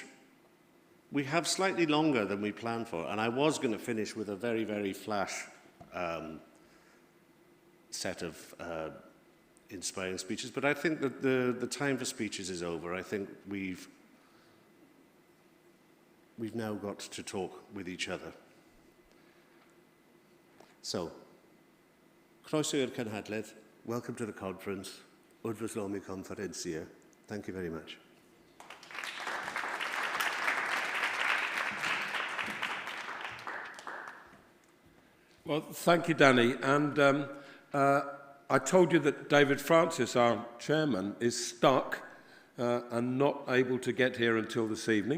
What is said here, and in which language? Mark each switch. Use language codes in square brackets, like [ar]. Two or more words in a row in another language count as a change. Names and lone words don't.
[en] We have slightly longer than we planned for, and I was going to finish with a very, very flash set of inspiring speeches, but I think that the time for speeches is over. I think we've now got to talk with each other. So, [cy] croeso i'r cynhadledd, [en] welcome to the conference, Udfyslomi Conferencia. Thank you very much. Well, thank you, Danny. And I told you that David Francis, our chairman, is stuck and not able to get here until this evening.